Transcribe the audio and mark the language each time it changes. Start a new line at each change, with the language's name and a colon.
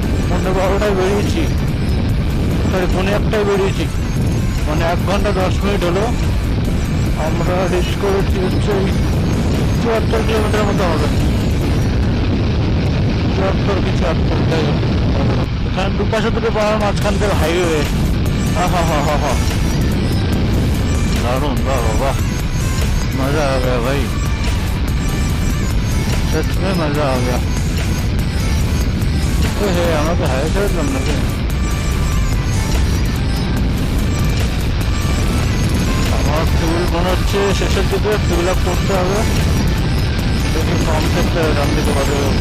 Bangla: 12:30 বেরিয়েছি, সরি 1:45 বেরিয়েছি, মানে 1 ঘন্টা 10 মিনিট হলো। আমরা রিচ করেছি হচ্ছে 74 কিলোমিটার মতো হবে। 74 কি 74, তাই এখানে দুপাশে দুটো পাহাড়, মাঝখান থেকে হাইওয়ে।
Hindi: हा दारुण, वाह वाह, मजा आ गया भाई, सच में मजा आ गया। तो है
Bangla: আমাকে হাইওয়ে ছেড়ে দিলাম নাকি? আমার ফুল মনে হচ্ছে শেষের দিকে ফুল আপ করতে হবে। দেখি ফর্ম থেকে রান দিতে পারবে।